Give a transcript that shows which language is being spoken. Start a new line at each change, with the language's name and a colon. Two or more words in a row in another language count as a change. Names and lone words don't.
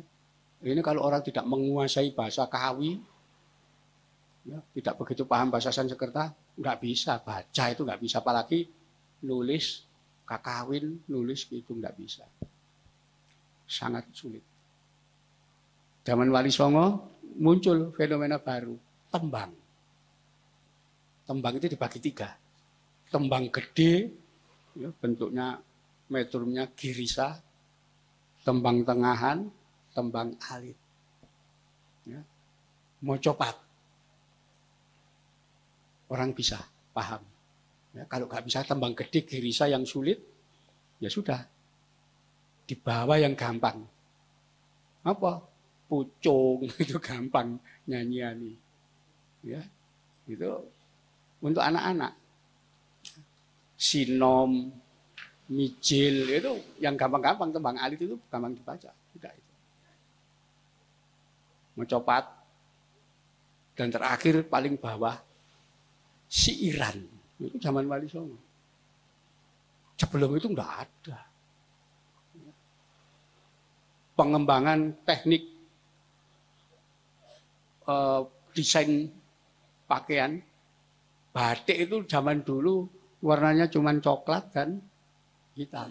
Indonesian: Ini kalau orang tidak menguasai bahasa Kawi, ya, tidak begitu paham bahasa Sansekerta, nggak bisa baca itu nggak bisa, apalagi nulis kakawin, nulis kidung nggak bisa, sangat sulit. Zaman Wali Songo muncul fenomena baru, tembang. Tembang itu dibagi 3. Tembang gede, ya, bentuknya metrumnya girisa, tembang tengahan, tembang alit. Ya. Mocopat. Orang bisa paham. Ya, kalau nggak bisa tembang gede, girisa yang sulit, ya sudah. Dibawa yang gampang. Apa? Pucung itu gampang nyanyian. Ya, itu untuk anak-anak. Sinom, mijil itu yang gampang-gampang, tembang alit itu gampang dibaca. Tidak itu. Mocopat. Dan terakhir paling bawah siiran. Itu zaman Wali Songo. Sebelum itu enggak ada. Pengembangan teknik desain pakaian batik itu zaman dulu warnanya cuma coklat dan hitam.